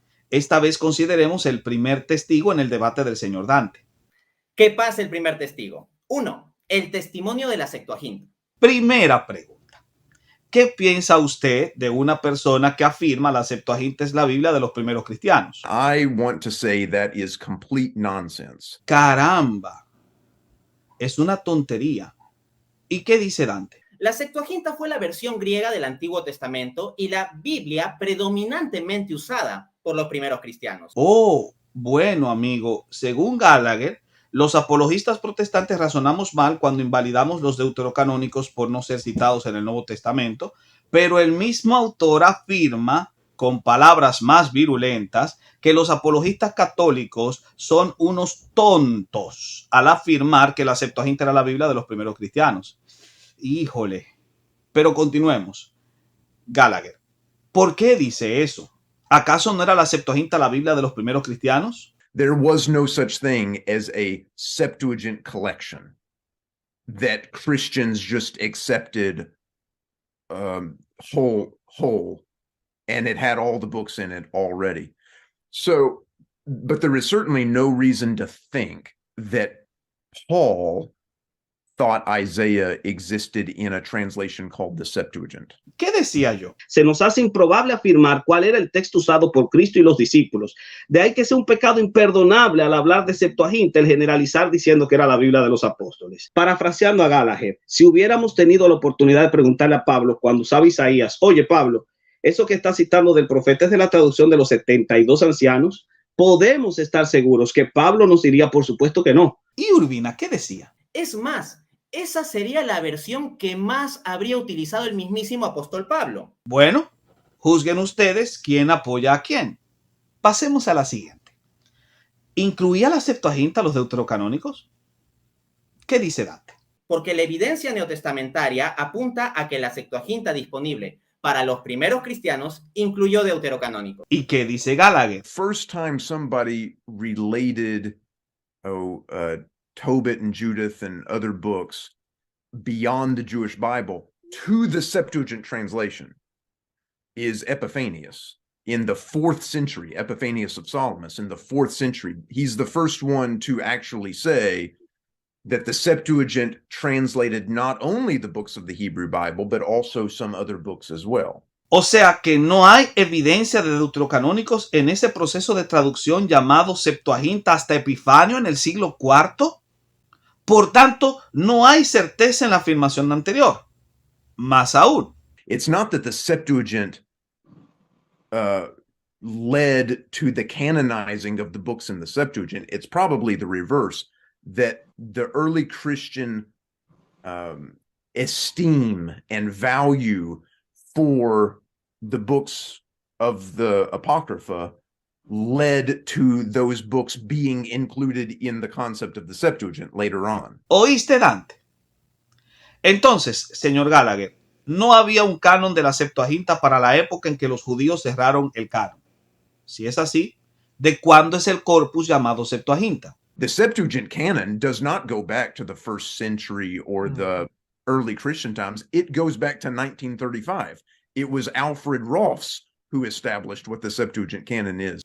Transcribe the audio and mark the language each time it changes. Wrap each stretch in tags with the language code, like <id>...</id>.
<es>Esta vez consideremos el primer testigo en el debate del señor Dante. ¿Qué pasa el primer testigo? 1. el testimonio de la Septuaginta. Primera pregunta. ¿Qué piensa usted de una persona que afirma la Septuaginta es la Biblia de los primeros cristianos?</es> <en>I want to say that is complete nonsense.</en> <es>Caramba, es una tontería. ¿Y qué dice Dante? La Septuaginta fue la versión griega del Antiguo Testamento y la Biblia predominantemente usada por los primeros cristianos. Oh, bueno, amigo, según Gallagher, los apologistas protestantes razonamos mal cuando invalidamos los deuterocanónicos por no ser citados en el Nuevo Testamento, pero el mismo autor afirma, con palabras más virulentas, que los apologistas católicos son unos tontos al afirmar que la Septuaginta era la Biblia de los primeros cristianos. Híjole. Pero continuemos. Gallagher, ¿por qué dice eso? ¿Acaso no era la Septuaginta la Biblia de los primeros cristianos?</es> <en>There was no such thing as a Septuagint collection that Christians just accepted whole, and it had all the books in it already. So, but there is certainly no reason to think that Paul thought Isaiah existed in a translation called the Septuagint.</en> <es>¿Qué decía yo? Se nos hace improbable afirmar cuál era el texto usado por Cristo y los discípulos. De ahí que sea un pecado imperdonable al hablar de Septuaginta el generalizar diciendo que era la Biblia de los apóstoles. Parafraseando a Gallagher, si hubiéramos tenido la oportunidad de preguntarle a Pablo cuando usaba Isaías, oye Pablo, eso que está citando del profeta es de la traducción de los 72 ancianos, podemos estar seguros que Pablo nos diría por supuesto que no. ¿Y Urbina qué decía? Es más, esa sería la versión que más habría utilizado el mismísimo apóstol Pablo. Bueno, juzguen ustedes quién apoya a quién. Pasemos a la siguiente. ¿Incluía la Septuaginta los deuterocanónicos? ¿Qué dice Dante? Porque la evidencia neotestamentaria apunta a que la Septuaginta disponible para los primeros cristianos incluyó deuterocanónicos. ¿Y qué dice Gallagher?</es> <en>First time somebody related Tobit and Judith and other books beyond the Jewish Bible to the Septuagint translation is Epiphanius in the 4th century, Epiphanius of Salamis in the 4th century. He's the first one to actually say that the Septuagint translated not only the books of the Hebrew Bible, but also some other books as well.</en> <es>O sea que no hay evidencia de deuterocanónicos en ese proceso de traducción llamado Septuaginta hasta Epifanio en el siglo IV. Por tanto, no hay certeza en la afirmación anterior. Más aún.</es> <en>It's not that the Septuagint led to the canonizing of the books in the Septuagint. It's probably the reverse, that the early Christian esteem and value for the books of the Apocrypha led to those books being included in the concept of the Septuagint later on.</en> <es>¿Oíste, Dante? Entonces, señor Gallagher, no había un canon de la Septuaginta para la época en que los judíos cerraron el canon. Si es así, ¿de cuándo es el corpus llamado Septuaginta?</es> <en>The Septuagint canon does not go back to the 1st century or the early Christian times. It goes back to 1935. It was Alfred Ross who established what the Septuagint canon is.</en>